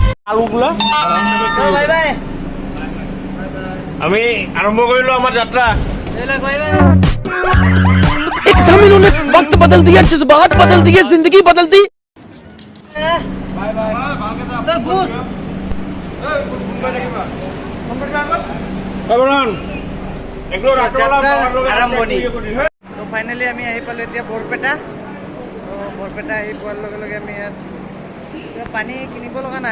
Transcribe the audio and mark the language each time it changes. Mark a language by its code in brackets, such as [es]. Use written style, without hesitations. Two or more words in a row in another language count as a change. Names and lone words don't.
[as] আলুগুলা আমি আৰম্ভ কৰিলো আমাৰ যাত্ৰা। [hi] एकदम इन्होंने वक्त बदल दिया, जज्बात बदल दिए, जिंदगी बदल दी। [as] তো ফাইনেলি আমি আহি পালোঁ এতিয়া বৰপেটা। তো বৰপেটা আহি পোৱাৰ লগে লগে আমি ইয়াত পানী কিনিব লগা নাই।